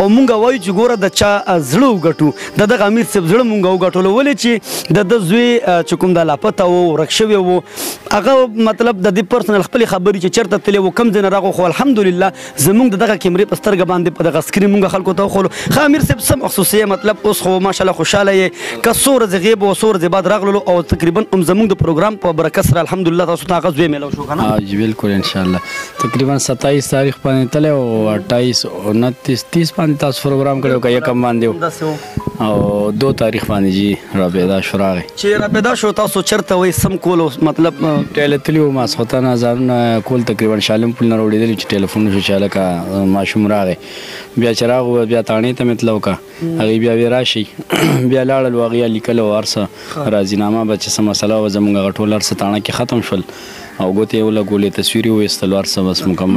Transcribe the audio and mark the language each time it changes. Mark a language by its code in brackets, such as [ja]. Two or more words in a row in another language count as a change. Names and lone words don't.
[ps] مونږ وایو چې ګوره د چا زړه وګټو د دغه امیر صاحب زړه مونږ وګټلو ولې چې د ده زوی چې کوم د لاپته و ورک شوی و هغه مطلب د دې پرسنل خپلې خبرې چې چېرته تللی و کوم ځای نه راغو خو الحمدلله زمونږ د دغه کیمرې په سترګه باندې په دغه سکرین مونږ خلکو ته وښولو ښه امیر صاحب څه مخصوصیه مطلب اوس خو ماشاءالله خوشحاله یې که څو ورځې غیب و څو ورځې بعد راغللو او تقریبا هم زمونږ د پروګرام په برکت سره الحمدلله تاسو ته هغه زوی میلاو شو که نه جی بالکل انشاءالله تقریبا 27 تاریخ باندې تللی او 28 29 30 باندې تاسو پروګرام کړی و که یکم باندې او 2 تاریخ باندې جی راپیدا شو راغی چې راپیدا شو تاسو چېرته وایي سم کولو مطلب ټیله تلي وو ماسخوتن ځانونه کول تقریبا شالم پل نه راوړېدلي چې ټلیفون شو چې هلکه ماشوم راغی بیا چې راغو بیا تاڼې ته مې تلو که هغوی بیا وی راشي بیا لاړل و هغې لیکل او هر څه راضینامه به چې څه مسله وه زموږ هغه ټول هر څه تاڼه کې ختم شول او ګوتې یې ولګولې تصویر یې وایستلو هر څه بس مکمل